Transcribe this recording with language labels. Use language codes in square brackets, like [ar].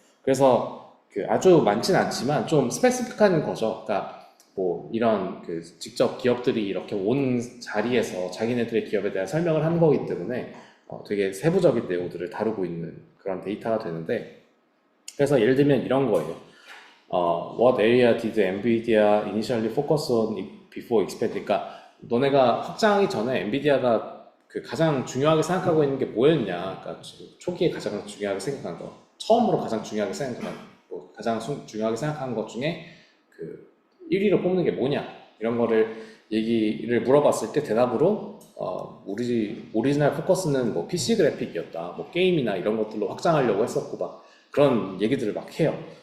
[ko] 그래서 아주 많진 않지만 좀 스페시픽한 거죠. 그러니까 뭐 이런 직접 기업들이 이렇게 온 자리에서 자기네들의 기업에 대한 설명을 한 거기 때문에 되게 세부적인 내용들을 다루고 있는 그런 데이터가 되는데 그래서 예를 들면 이런 거예요. [en] What area did NVIDIA initially focus on before expanding? [ko] 그러니까 너네가 확장하기 전에 엔비디아가 가장 중요하게 생각하고 있는 게 뭐였냐? 그러니까 초기에 가장 중요하게 생각한 거, 처음으로 가장 중요하게 생각한 거, 가장 중요하게 생각한 것 중에 1위로 뽑는 게 뭐냐? 이런 거를 얘기를 물어봤을 때 대답으로 우리 오리지널 포커스는 뭐 PC 그래픽이었다, 뭐 게임이나 이런 것들로 확장하려고 했었고 막 그런 얘기들을 막 해요.